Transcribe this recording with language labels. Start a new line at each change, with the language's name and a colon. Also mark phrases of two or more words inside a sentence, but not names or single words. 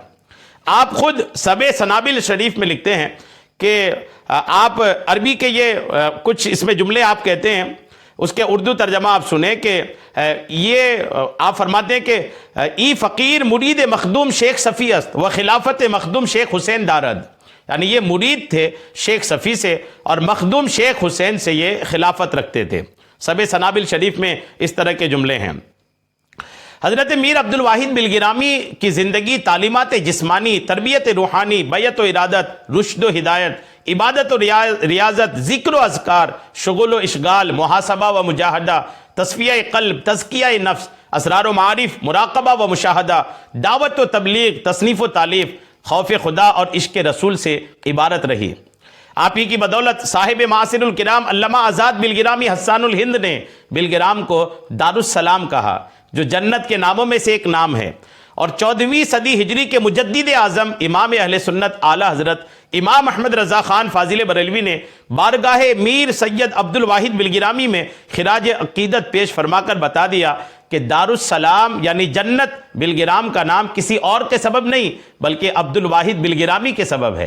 Urdu: آپ خود سب سنابل شریف میں لکھتے ہیں کہ آپ عربی کے یہ کچھ اس میں جملے آپ کہتے ہیں، اس کے اردو ترجمہ آپ سنیں کہ یہ آپ فرماتے ہیں کہ
Persian: ای فقیر مرید مخدوم شیخ صفی است و خلافت مخدوم شیخ حسین دارد،
Urdu: یعنی یہ مرید تھے شیخ صفی سے اور مخدوم شیخ حسین سے یہ خلافت رکھتے تھے۔ سب سنابل شریف میں اس طرح کے جملے ہیں۔ حضرت میر عبدالواحد بلگرامی کی زندگی تعلیمات جسمانی، تربیت روحانی، بیعت و ارادت، رشد و ہدایت، عبادت و ریاضت، ذکر و اذکار، شغل و اشغال، محاسبہ و مجاہدہ، تصفیہ قلب، تزکیہ نفس، اسرار و معارف، مراقبہ و مشاہدہ، دعوت و تبلیغ، تصنیف و تالیف، خوف خدا اور عشق رسول سے عبارت رہی۔ آپ ہی کی بدولت صاحب معاصر الکرام علامہ آزاد بلگرامی حسان الہند نے بلگرام کو دارالسلام کہا، جو جنت کے ناموں میں سے ایک نام ہے، اور 14ویں صدی ہجری کے مجدد اعظم امام اہل سنت اعلیٰ حضرت امام احمد رضا خان فاضل بریلوی نے بارگاہ میر سید عبدالواحد بلگرامی میں خراج عقیدت پیش فرما کر بتا دیا کہ دارالسلام یعنی جنت بلگرام کا نام کسی اور کے سبب نہیں بلکہ عبدالواحد بلگرامی کے سبب ہے۔